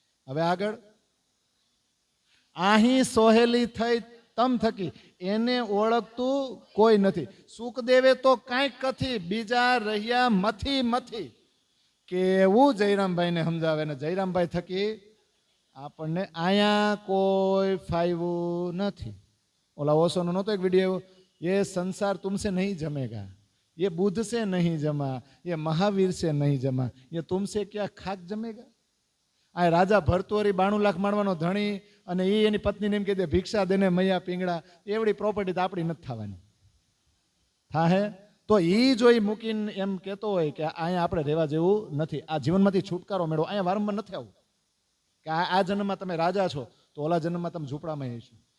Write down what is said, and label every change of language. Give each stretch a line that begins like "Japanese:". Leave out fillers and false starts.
Gujarati: હવે આગળ, અહીં સોહેલી થઈ તમ થકી એને ઓળખતું કોઈ નથી. સુખદેવે તો કાંઈક કથી, બીજા રહ્યા મથી મથી. કેવું જયરામભાઈને સમજાવે ને જયરામભાઈ થકી આપણને અહીંયા કોઈ ફાયવું નથી. ઓલા ઓશોનો નહોતો એક વિડીયો,
Hindi: ये संसार तुमसे नहीं जमेगा, ये बुद्ध से नहीं जमा, ये महावीर से नहीं जमा, ये तुमसे क्या खाक जमेगा.
Gujarati: આ રાજા ભરતુહરી 92 લાખ માણવાનો ધણી, અને એ એની પત્નીને એમ કહી દે ભિક્ષા દેને મૈયા પીંગળા, એવડી પ્રોપર્ટી તો આપણી નથી થવાની. થાહે તો એ જો એ મૂકીને એમ કહેતો હોય કે અહીંયા આપણે રહેવા જેવું નથી, આ જીવનમાંથી છુટકારો મેળવો, અહીંયા વારંવાર નથી આવું કે આ જન્મમાં તમે રાજા છો તો ઓલા જન્મમાં તમે ઝૂંપડામાં હશો.